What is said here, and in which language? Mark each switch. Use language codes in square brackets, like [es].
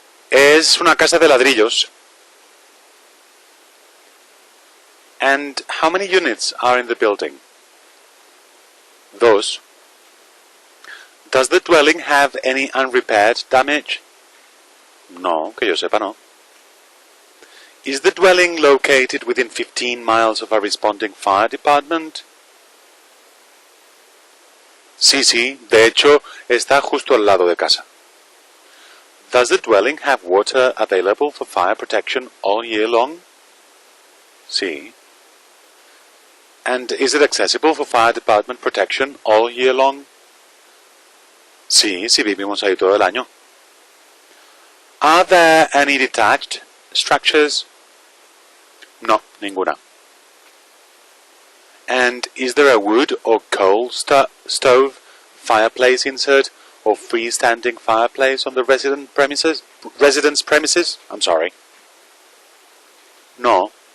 [es] Es una casa de ladrillos. [en] And how many units are in the building? Dos. Does the dwelling have any unrepaired damage? No, que yo sepa no. Is the dwelling located within 15 miles of a responding fire department? [es] Sí, de hecho, está justo al lado de casa. [en] Does the dwelling have water available for fire protection all year long? Sí. And is it accessible for fire department protection all year long? [es] Sí, vivimos ahí todo el año. [en] Are there any detached structures? [es] No, ninguna. [en] And is there a wood or coal stove, fireplace insert, or freestanding fireplace on the residence premises? I'm sorry. No.